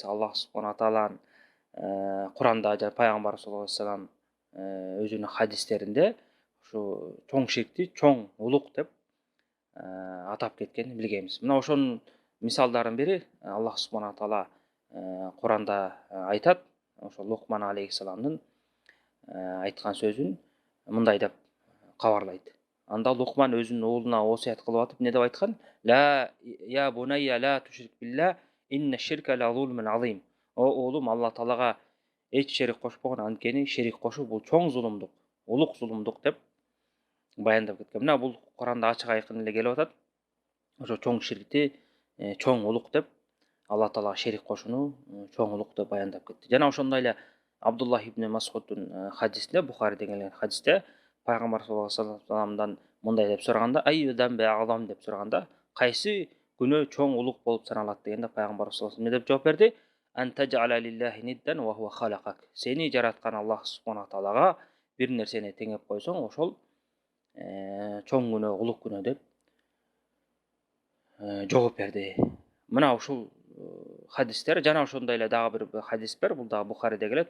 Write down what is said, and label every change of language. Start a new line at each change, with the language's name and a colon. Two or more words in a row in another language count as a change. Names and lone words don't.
Kyrgyz: Аллах субхана тааланын Куранда жана пайгамбар
Arabic: صلى الله عليه وسلم
Kyrgyz: өзүнүн хадистеринде ушу чоң ширкти чоң улук деп атап кеткенин билгенбиз. Мына ошонун мисалдардын бири Аллах субхана таала Куранда айтат. Ошо Лукман алейхиссаламдын айткан сөзүн мындай деп кабарлайт. Анда Лукман өзүнүн уулуна осуят кылып атып эмне деп айткан?
Arabic: لا يا بني لا تشرك بالله إن الشرك لظلم عظيم.
Kyrgyz: О уулум, Алла таалага эч шерик кошпогон, анткени шерик кошуу бул чоң зулумдук, улук зулумдук деп баяндап кеткен. Мына бул Куранда ачык айкын эле келип атат. Ошо чоң ширкти чоң улук деп Алла таалага шерик кошууну чоң улук деп баяндап кетти. Жана ошондой эле Абдуллах ибн Масуддун хадисинде, Бухариде келген хадисте пайгамбар
Arabic: صلى الله عليه وسلم
Kyrgyz: мындай деп сураганда,
Arabic: أي الذنب أعظم
Kyrgyz: деп сураганда, кайсы күнөө чоң улук болуп саналат дегенде пайгамбар
Arabic: صلى الله عليه وسلم
Kyrgyz: эмне деп жооп берди?
Arabic: أن تجعل لله ندا وهو خلقك.
Kyrgyz: Сени жараткан Аллах субхана таалага бир нерсени теңеп койсоң, ошол чоң күнөө, улук күнөө деп жооп берди. Мына ушул хадистер жана ошондой эле дагы бир хадис бар, бул дагы Бухариде келет.